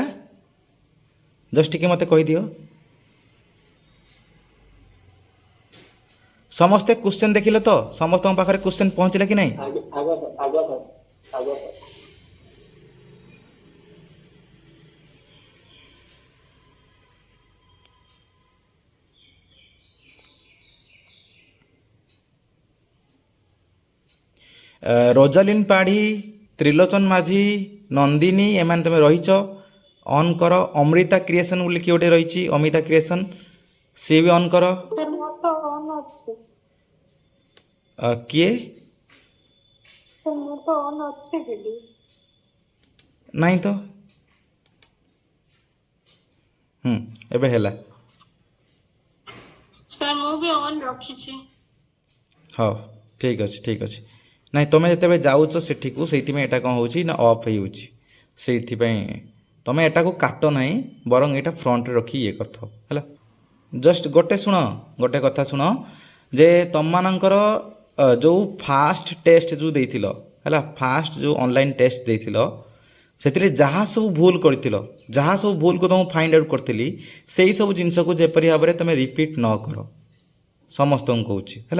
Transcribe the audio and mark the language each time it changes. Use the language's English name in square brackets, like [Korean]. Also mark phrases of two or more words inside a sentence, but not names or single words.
[Odia] ଜଷ୍ଟ ଟିକେ ମୋତେ କହିଦିଅ। ସମସ୍ତେ କ୍ୱେଶ୍ଚନ୍ ଦେଖିଲେ ତ? ସମସ୍ତଙ୍କ ପାଖରେ କ୍ୱେଶ୍ଚନ୍ ପହଞ୍ଚିଲା କି ନାହିଁ? आगा था ରୋଜାଲିନ୍ ପାଢ଼ୀ, ତ୍ରିଲୋଚନ ମାଝୀ, ନନ୍ଦିନୀ ଏମାନେ ତୁମେ ରହିଛ। ଅନ୍ କର। ଅମୃତା କ୍ରିଏସନ୍ ବୋଲି କିଏ ଗୋଟେ ରହିଛି, ଅମିତା କ୍ରିଏସନ୍, ସିଏ ବି ଅନ୍ କର। ସାର୍ ମୋର ତ ଅନ୍ ଅଛେ କିଏ? ସାର୍ ମୋର ତ ଅନ୍ ଅଛେ ଭିଡିଓ ନାହିଁ ତ। ଏବେ ହେଲା। ସାର୍ ମୁ ବି ଅନ୍ ରଖି ଛି ହଉ ଠିକ୍ ଅଛି ଠିକ୍ ଅଛି। ନାଇଁ ତୁମେ ଯେତେବେଳେ ଯାଉଛ ସେଠିକୁ ସେଇଥିପାଇଁ ଏଇଟା କ'ଣ ହେଉଛି ନା ଅଫ୍ ହେଇଯାଉଛି। ସେଇଥିପାଇଁ ତୁମେ ଏଟାକୁ କାଟ ନାହିଁ, ବରଂ ଏଇଟା ଫ୍ରଣ୍ଟରେ ରଖି ଇଏ କରିଥାଅ ହେଲା। ଜଷ୍ଟ ଗୋଟେ କଥା ଶୁଣ ଯେ ତୁମମାନଙ୍କର ଯେଉଁ [English] first test [Odia] ଯେଉଁ ଦେଇଥିଲ ହେଲା, ଫାଷ୍ଟ ଯେଉଁ [English] online test [Odia] ଦେଇଥିଲ ସେଥିରେ ଯାହା ସବୁ ଭୁଲ କରିଥିଲ, ଯାହା ସବୁ ଭୁଲକୁ ତୁମକୁ [English] find out [Odia] କରିଥିଲି, ସେଇ ସବୁ ଜିନିଷକୁ ଯେପରି ଭାବରେ ତୁମେ ରିପିଟ୍ ନ କର, ସମସ୍ତଙ୍କୁ କହୁଛି ହେଲା।